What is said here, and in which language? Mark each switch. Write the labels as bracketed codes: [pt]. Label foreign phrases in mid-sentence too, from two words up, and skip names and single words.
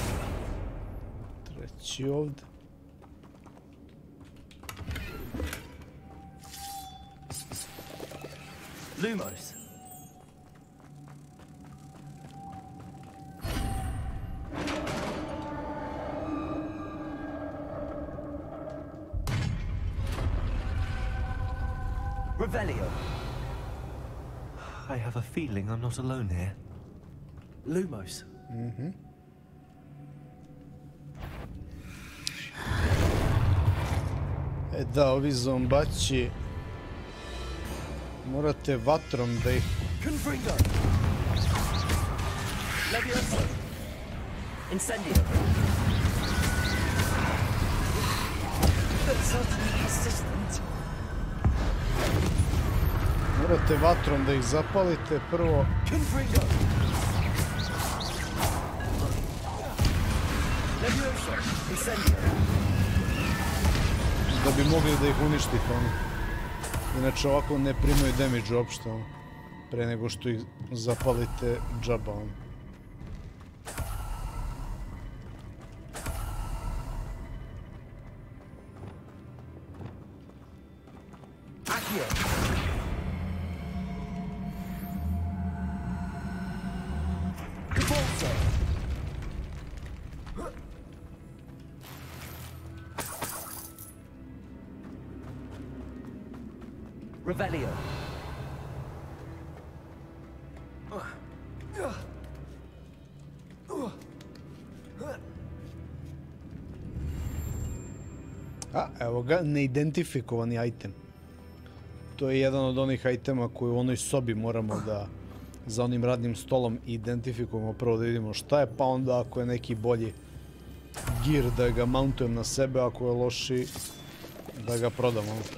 [sr] Treći ovdje. Lumos. Revelio. [en] I have a feeling I'm not alone here. [sr] Lumos. Da, ovi zombaći morate vatrom da ih... Confringo. Levioso. Incendio. [en] That's utterly insistent. [sr] Morate vatrom da ih zapalite prvo. Confringo. Levioso. Incendio. Da bi mogli da ih uništite, ono. Inače ovako ne primaju damage uopšte, ono. Pre nego što ih zapalite džaba, ono. Accio. Depulso. Revelio. A, evo ga, neidentifikovani item. To je jedan od onih itema koji u onoj sobi moramo da za onim radnim stolom identifikujemo, prvo da vidimo šta je, pa onda ako je neki bolji gear da ga mountujem na sebe, ako je loši da ga prodamo.